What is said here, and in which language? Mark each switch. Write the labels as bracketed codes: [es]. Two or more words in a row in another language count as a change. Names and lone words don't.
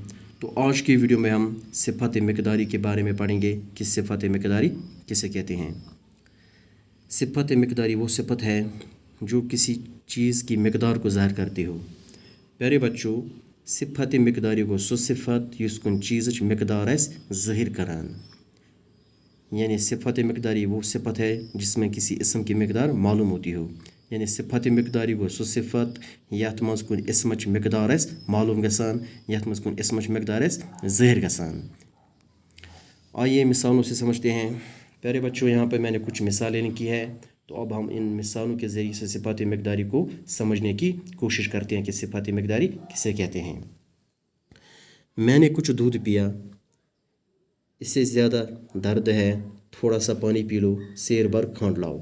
[ur] تو آج کی ویڈیو میں ہم صفت مقداری کے بارے میں پڑھیں گے کہ صفت مقداری کسے کہتے ہیں. صفت مقداری وہ صفت ہے جو کسی چیز کی مقدار کو ظاہر کرتی ہو. پیارے بچوں صفت مقداری کو [ks] सो सिफ़त युस कुन चीज़ मिक़दार ज़ाहिर करान, [ur] یعنی صفت مقداری وہ صفت ہے جس میں کسی اسم کی مقدار معلوم ہوتی ہو. یعنی صفت مقداری کو [ks] सो सिफ़त यथ मज कुन इसमच मिक़दार मालूम गसान, यथ मज कुन इसमच मिक़दार ज़ाहिर गसान। [ur] آئیے مثالوں سے سمجھتے ہیں۔ پیارے بچوں یہاں پر میں نے کچھ مثالیں لکھی ہے، تو اب ہم ان مثالوں کے ذریعے سے صفت مقداری کو سمجھنے کی کوشش کرتے ہیں کہ صفت مقداری کسے کہتے ہیں. میں نے کچھ دودھ پیا، اس سے زیادہ درد ہے، تھوڑا سا پانی پی لو، سیر بھر کھانڈ لاؤ.